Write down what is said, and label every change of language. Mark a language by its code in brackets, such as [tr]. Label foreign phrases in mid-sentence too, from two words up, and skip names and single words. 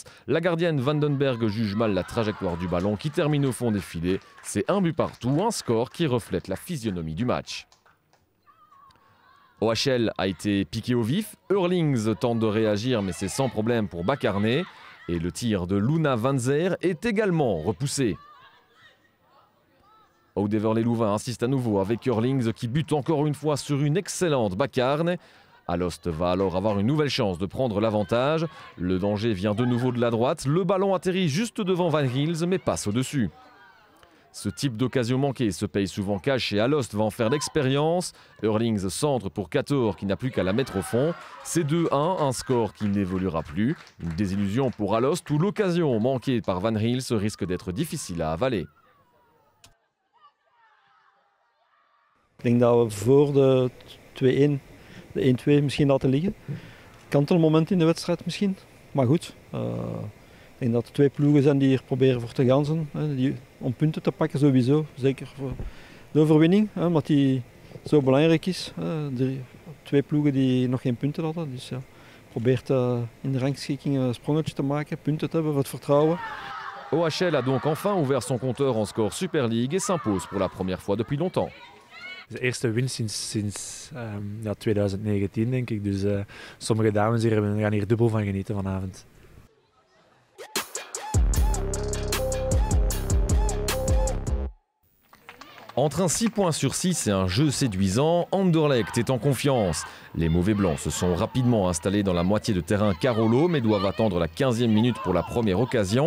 [fr] La gardienne Vandenberg juge mal la trajectoire du ballon qui termine au fond des filets. C'est un but partout, un score qui reflète la physionomie du match. OHL a été piqué au vif. Eurlings tente de réagir mais c'est sans problème pour Bakarne. Et le tir de Luna Van Zer est également repoussé. Oud-Heverlee-Louvain insiste à nouveau avec Eurlings qui bute encore une fois sur une excellente Bakarne. Alost va alors avoir une nouvelle chance de prendre l'avantage. Le danger vient de nouveau de la droite. Le ballon atterrit juste devant Van Hills mais passe au-dessus. Ce type d'occasion manquée se paye souvent cash et Alost va en faire l'expérience. Eurlings centre pour Cator qui n'a plus qu'à la mettre au fond. C'est 2-1, un score qui n'évoluera plus. Une désillusion pour Alost où l'occasion manquée par Van Hills risque d'être difficile à avaler. [nl] Ik denk dat we voor de 2-1, de 1-2 misschien laten liggen. Kantelmoment in de wedstrijd misschien, maar goed. Ik denk dat er 2 ploegen zijn die hier proberen voor te gaan zijn, om punten te pakken sowieso. Zeker voor de overwinning, omdat die zo belangrijk is. 2 ploegen die nog geen punten hadden. Dus ja, probeert in de rangschikking een sprongetje te maken, punten te hebben voor het vertrouwen. [fr] OHL a donc enfin ouvert son compteur en score Super League et s'impose pour la première fois depuis longtemps. [nl] De eerste win sinds 2019 denk ik. Dus sommige dames hier gaan hier dubbel van genieten vanavond. [fr] Entre un 6 points sur 6 et un jeu séduisant, Anderlecht est en confiance. Les mauvais blancs se sont rapidement installés dans la moitié de terrain Carolo, mais doivent attendre la 15e minute pour la première occasion.